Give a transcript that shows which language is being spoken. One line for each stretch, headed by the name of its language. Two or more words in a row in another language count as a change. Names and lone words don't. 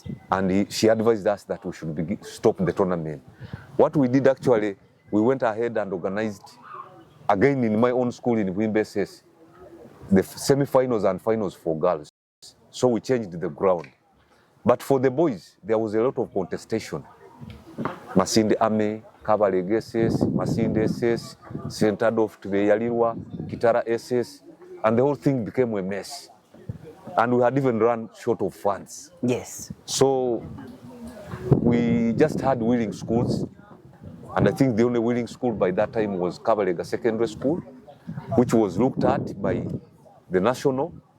English: And she advised us that we should stop the tournament. What we did actually, we went ahead and organized, again in my own school in Wimbeses, the semi-finals and finals for girls. So we changed the ground. But for the boys, there was a lot of contestation. Masinde Ame, Kabale SS, Masinde SS, St. Adolph Tibeyaliwa, Kitara SS, and the whole thing became a mess. And we had even run short of funds. Yes. So we just had willing schools, and I think the only willing school by that time was Kabalega Secondary School, which was looked at by the national.